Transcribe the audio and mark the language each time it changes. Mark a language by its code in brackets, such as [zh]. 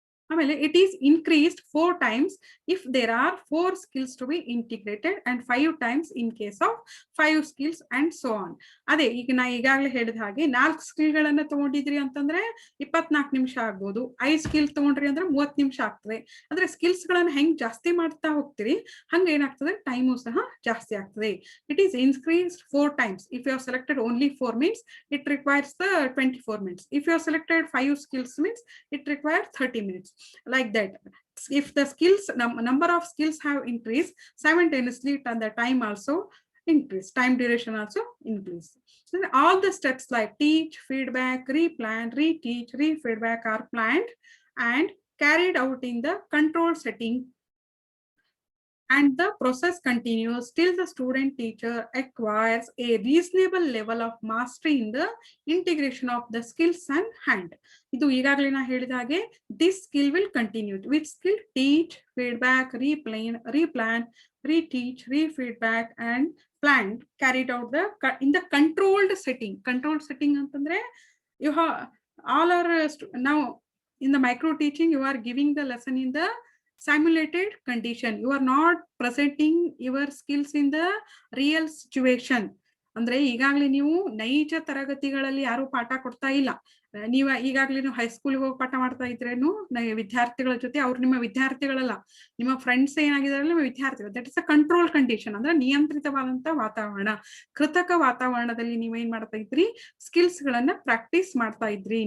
[kn] ಆಮೇಲೆ [en] it is increased 4 times if there are 4 skills to be integrated and 5 times in case of 5 skills and so on. [kn] ಅದೇ ಈಗ ನಾ ಈಗಾಗಲೇ ಹೇಳಿದ ಹಾಗೆ 4 ಸ್ಕಿಲ್ ಗಳನ್ನ ತಗೊಂಡಿದ್ರಿ ಅಂತಂದ್ರೆ 24 ನಿಮಿಷ ಆಗ್ಬೋದು. 5 ಸ್ಕಿಲ್ ತಗೊಂಡ್ರಿ ಅಂದ್ರೆ 30 ನಿಮಿಷ ಆಗ್ತದೆ. ಅಂದ್ರೆ ಸ್ಕಿಲ್ಸ್ ಗಳನ್ನ ಹೆಂಗ್ ಜಾಸ್ತಿ ಮಾಡ್ತಾ ಹೋಗ್ತೀರಿ ಹಂಗ ಏನಾಗ್ತದೆ, ಟೈಮು ಸಹ ಜಾಸ್ತಿ ಆಗ್ತದೆ. [en] It is increased 4 times. If you have selected only 4 means it requires the 24 minutes. If you have selected 5 skills means it requires 30 minutes. Like that, if the skills number of skills have increased simultaneously, the time also increase, time duration also increase. So all the steps like teach, feedback, replan, reteach, refeedback are planned and carried out in the control setting, and the process continues till the student teacher acquires a reasonable level of mastery in the integration of the skills and hand. [kn] ಇದು ಈಗಾಗಲೇ ನಾ ಹೇಳಿದ ಹಾಗೆ [en] this skill will continue. Which skill? Teach, feedback, replan, reteach, refeedback and plan carried out in the controlled setting. Controlled setting [kn] ಅಂತಂದ್ರೆ [en] you have all are now in the micro teaching you are giving the lesson in the simulated condition. You are not presenting your skills in the real situation. [kn] ಅಂದ್ರೆ ಈಗಾಗಲೇ ನೀವು ನೈಜ ತರಗತಿಗಳಲ್ಲಿ ಯಾರು ಪಾಠ ಕೊಡ್ತಾ ಇಲ್ಲ. ನೀವು ಈಗಾಗಲೇ ನೀವು ಹೈಸ್ಕೂಲ್ಗೆ ಹೋಗಿ ಪಾಠ ಮಾಡ್ತಾ ಇದ್ರೇನು ವಿದ್ಯಾರ್ಥಿಗಳ ಜೊತೆ, ಅವ್ರು ನಿಮ್ಮ ವಿದ್ಯಾರ್ಥಿಗಳಲ್ಲ, ನಿಮ್ಮ ಫ್ರೆಂಡ್ಸ್ ಏನಾಗಿದಾರಲ್ಲ ನಿಮ್ಮ ವಿದ್ಯಾರ್ಥಿಗಳು. [en] that is a control condition, [kn] ಅಂದ್ರೆ ನಿಯಂತ್ರಿತವಾದಂತ ವಾತಾವರಣ. ಕೃತಕ ವಾತಾವರಣದಲ್ಲಿ ನೀವೇನ್ ಮಾಡ್ತಾ ಇದ್ರಿ, ಸ್ಕಿಲ್ಸ್ ಗಳನ್ನ ಪ್ರಾಕ್ಟೀಸ್ ಮಾಡ್ತಾ ಇದ್ರಿ.